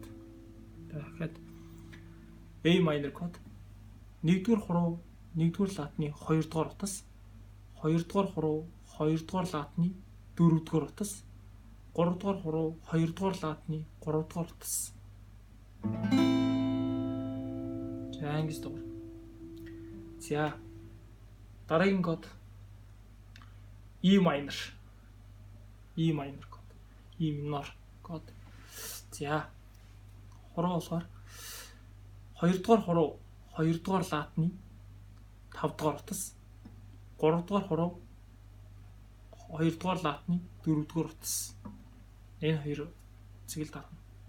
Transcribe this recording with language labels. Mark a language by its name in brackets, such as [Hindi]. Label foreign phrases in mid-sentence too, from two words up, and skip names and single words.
[Mongolian] Дахиад [English] A minor [Mongolian] код 1-р хуруу 1-р латны 2-р утас, 2-р хуруу 2-р латны 4-р утас, 3-р хуруу 2-р латны 3-р утас. За ангис дугаар. За дараагийн код [English] E minor. E minor [Mongolian] код. [English] E minor [Mongolian] код. За хуруу болохоор 2-р хуруу 2-р латны 5-р утас, 3-р хуруу 2-р латны 4-р утас. Энэ хоёр цэгэл дарна.